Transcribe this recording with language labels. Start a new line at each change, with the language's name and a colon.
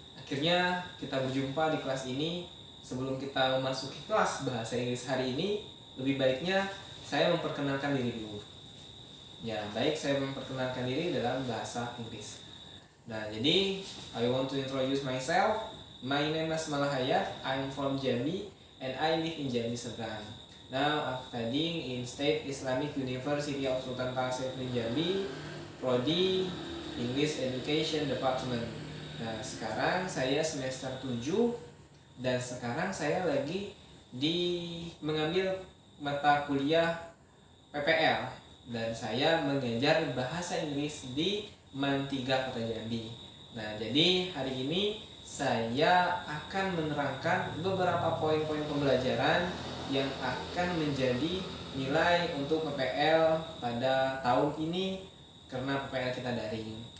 Indonesian: Akhirnya kita berjumpa di kelas ini. Sebelum kita memasuki kelas bahasa Inggris hari ini, lebih baiknya saya memperkenalkan diri dulu. Ya, baik, saya memperkenalkan diri dalam bahasa Inggris. Nah, jadi
English: I want to introduce myself. My name is Malahayat. I'm from Jambi and I live in Jambi, Seberang. Now I'm studying in State Islamic University of Sultan Tangsel Jambi, Prodi English Education Department.
Indonesian: Nah, sekarang saya semester 7 dan sekarang saya lagi mengambil mata kuliah PPL dan saya mengajar bahasa Inggris di MAN 3 Kota Jambi. Nah, jadi hari ini saya akan menerangkan beberapa poin-poin pembelajaran yang akan menjadi nilai untuk PPL pada tahun ini karena PPL kita daring.